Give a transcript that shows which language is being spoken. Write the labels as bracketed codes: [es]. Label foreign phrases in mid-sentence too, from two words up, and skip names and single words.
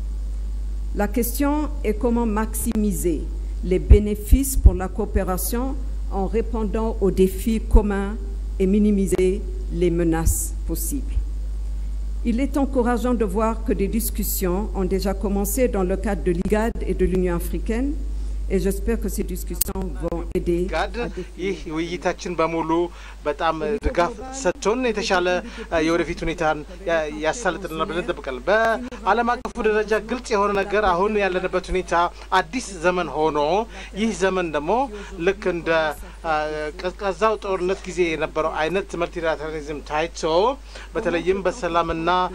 [fr] La question est comment maximiser les bénéfices pour la coopération en répondant aux défis communs et minimiser les menaces possibles. Il est encourageant de voir que des discussions ont déjà commencé dans le cadre de l'IGAD et de l'Union africaine, et j'espère que ces discussions vont aider [am] ይህ ውይይታችን በሙሉ በጣም ድጋፍ ሰጥቶን የተሻለ የወደፊት ሁኔታን ያሳልጥልና ብለን እንጠብቃለን። በዓለም አቀፉ ደረጃ ግልጽ የሆነ ነገር አሁን ያለንበት ሁኔታ አዲስ ዘመን ሆኖ ይህ ዘመን ደግሞ ልክ እንደ ቀዝቃዛው ጦርነት ጊዜ የነበረው አይነት መልቲላተራሊዝም ታይቶ በተለይም በሰላምና